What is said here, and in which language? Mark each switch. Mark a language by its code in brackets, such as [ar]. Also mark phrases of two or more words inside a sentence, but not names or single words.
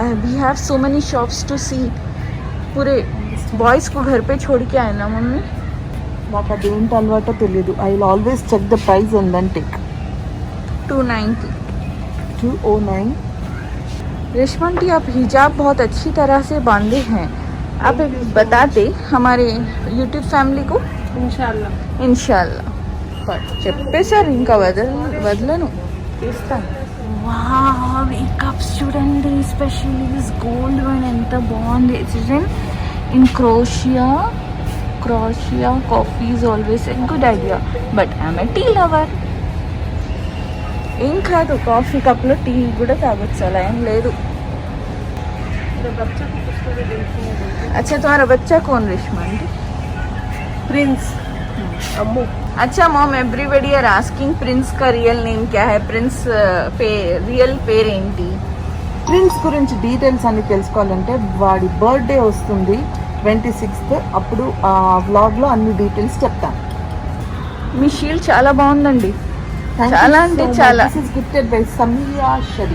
[en] We have so many shops to see. [hi] पूरे बॉयज़ को घर पे छोड़ के आए ना मम्मी. [te] నాకు అదేంటి అలవాటో తెలియదు. [en] I will always check the price and then take. [te] 290. 209. [hi] रेशमा आंटी, आप हिजाब बहुत अच्छी तरह से बांधे हैं. आप बताते हमारे यूट्यूब फैमिली को. [te] ఇన్షాల్లా చెప్పేశారు, ఇంకా వదలను, తీస్తాను. వావ్, ఈ కప్స్ చూడండి, [en] specially this gold one [te] ఎంత బాగుంది. [en] It's in crochet. Coffee is always a good idea, but I'm a tea lover. [te] ఏం కాదు, కాఫీ కప్లో టీ కూడా తాగొచ్చు, అలా ఏం లేదు. [hi] अच्छा तुम्हारा बच्चा कौन रेशमा आंटी? [te] ప్రిన్స్. అమ్ము. [hi] अच्छा [en] mom, everybody are asking [hi] प्रिंस का [en] real name [hi] क्या है. [te] प्रिंस रियल పేరు ఏంటి? ప్రిన్స్ గురించి డీటెయిల్స్ అన్ని తెలుసుకోవాలంటే వాడి బర్త్డే వస్తుంది 26th. అప్పుడు ఆ వ్లాగ్లో అన్ని డీటెయిల్స్ చెప్తాను. మీ షీల్డ్ చాలా బాగుందండి. చాలా అంటే చాలా. [en] This is gifted by సమీయా షరీ.